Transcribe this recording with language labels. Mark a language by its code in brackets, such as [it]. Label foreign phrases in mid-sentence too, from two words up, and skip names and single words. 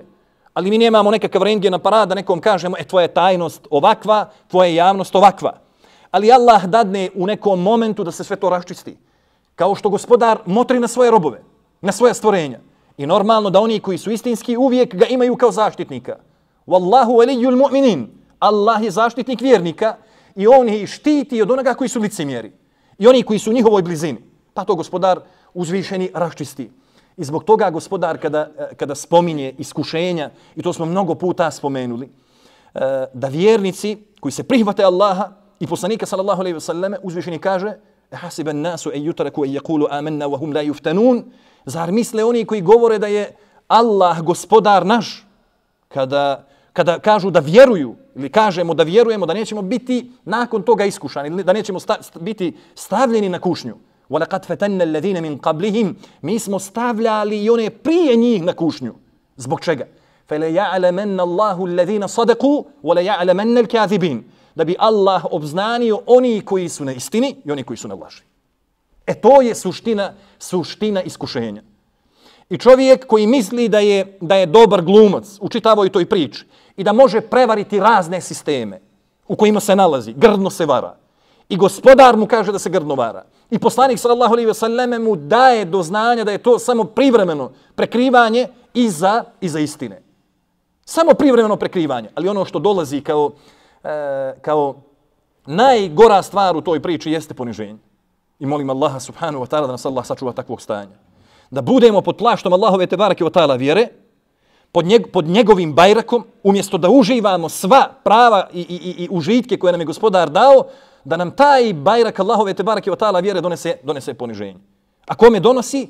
[bs] Ali mi nemamo nekakav rendgen aparat da nekom kažemo tvoja je tajnost ovakva, tvoja je javnost ovakva. Ali Allah dadne u nekom momentu da se sve to raščisti. Kao što gospodar motri na svoje robove, na svoja stvorenja. I normalno da oni koji su istinski uvijek ga imaju kao zaštitnika. [ar] والله ولي المؤمنين. [bs] Allah je zaštitnik vjernika i on ih štiti od onoga koji su licemjeri. I oni koji su u njihovoj blizini. Pa to gospodar uzvišeni raščisti. I zbog toga gospodar kada spominje iskušenja, i to smo mnogo puta spomenuli, da vjernici koji se prihvate Allaha i poslanika [ar] صلى الله عليه وسلم, [bs] uzvišeni kaže: [ar] "أحسب الناس أن يتركوا أن يقولوا آمنا وهم لا يفتنون." [bs] Zar misle oni koji govore da je Allah gospodar naš, kada kada kažu da vjeruju ili kažemo da vjerujemo da nećemo biti nakon toga iskušani ili da nećemo biti stavljeni na kušnju. [ar] وَلَقَدْ فَتَنَّ الَّذِينَ مِنْ قَبْلِهِمْ [bs] Mi smo stavljali i one prije njih na kušnju. Zbog čega? [ar] فَلَيَعْلَمَنَّ اللَّهُ الَّذِينَ صَدَقُوا وَلَيَعْلَمَنَّ الْكَاذِبِينَ [bs] Da bi Allah obznanio oni koji su na istini i oni koji su na laži. To je suština iskušenja. I čovjek koji misli da je dobar glumac u čitavoj toj priči i da može prevariti razne sisteme u kojima se nalazi, grdno se vara. I gospodar mu kaže da se grdno vara. I poslanik [ar] صلى الله عليه وسلم [bs] mu daje do znanja da je to samo privremeno prekrivanje iza istine. Samo privremeno prekrivanje. Ali ono što dolazi kao najgora stvar u toj priči jeste poniženje. I molim Allaha [ar] سبحانه وتعالى [bs] da nas Allah sačuva takvog stanja. Da budemo pod plaštom Allahove [ar] تبارك وتعالى [bs] vjere, pod njegovim bajrakom, umjesto da uživamo sva prava i užitke koje nam je gospodar dao, da nam taj bajrak Allahove [ar] تبارك وتعالى [bs] vjere donese poniženje. A kome donosi?